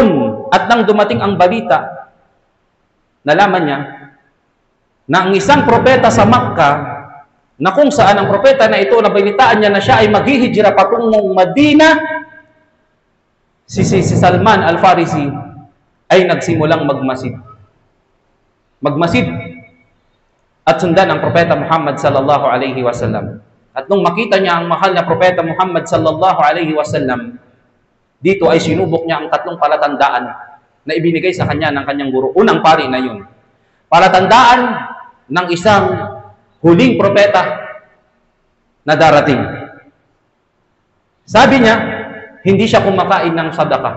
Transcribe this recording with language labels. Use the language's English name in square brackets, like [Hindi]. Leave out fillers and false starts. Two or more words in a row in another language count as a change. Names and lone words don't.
[Filipino] At nang dumating ang balita, nalaman niya na ang isang propeta sa Makkah, na kung saan ang propeta na ito, nabalitaan niya na siya ay maghihijra patungong Madina, si Salman Al-Farisi ay nagsimulang magmasid. At sundan ang propeta Muhammad [Arabic] صلى الله عليه وسلم. [Filipino] At nung makita niya ang mahal na propeta Muhammad [Arabic] صلى الله عليه وسلم, [Filipino] dito ay sinubok niya ang tatlong palatandaan na ibinigay sa kanya ng kanyang guro. Unang pari na yun. Palatandaan ng isang huling propeta na darating. Sabi niya, hindi siya kumakain ng sadaka.